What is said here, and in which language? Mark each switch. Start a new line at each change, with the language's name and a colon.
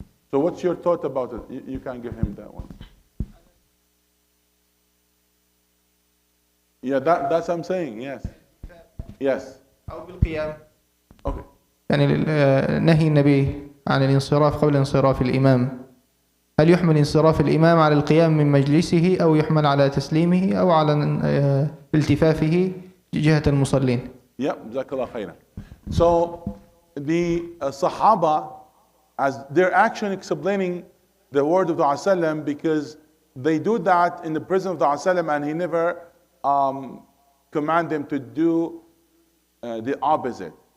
English: So what's your thought about it? You can give him that one. Yeah, that's what I'm saying, yes. Yes.
Arabic: أو بالقيام.
English: Okay.
Arabic: يعني نهي النبي عن الانصراف قبل انصراف الإمام. هل يحمل انصراف الإمام على القيام من مجلسه أو يحمل على تسليمه أو على التفافه جهة المصلين؟
English: Yep, Jazakallah khairan. So the Sahaba, as their action explaining the word of the Rasulullah, because they do that in the presence of the Prophet and he never command them to do the opposite.